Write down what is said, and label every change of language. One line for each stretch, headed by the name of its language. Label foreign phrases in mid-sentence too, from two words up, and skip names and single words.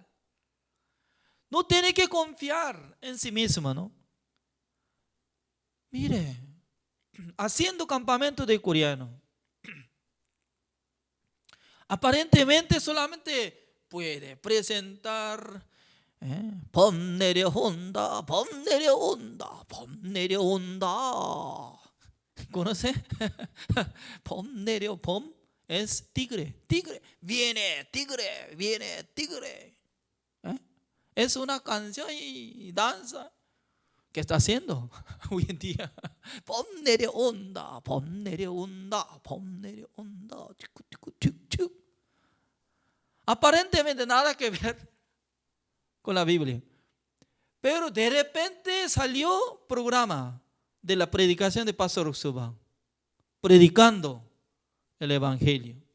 Spanish: No tiene que confiar en sí mismo, ¿no? Mire, haciendo campamento de coreano, aparentemente solamente puede presentar 범 내려온다, 범 내려온다, 범 내려온다. ¿Conoce? 범 es tigre, tigre, viene tigre, viene tigre. Es una canción y danza que está haciendo hoy en día. 범 내려온다, 범 내려온다, 범 내려온다. Aparentemente nada que ver con la Biblia. Pero de repente salió programa de la predicación de Pastor Uxuba, predicando el Evangelio.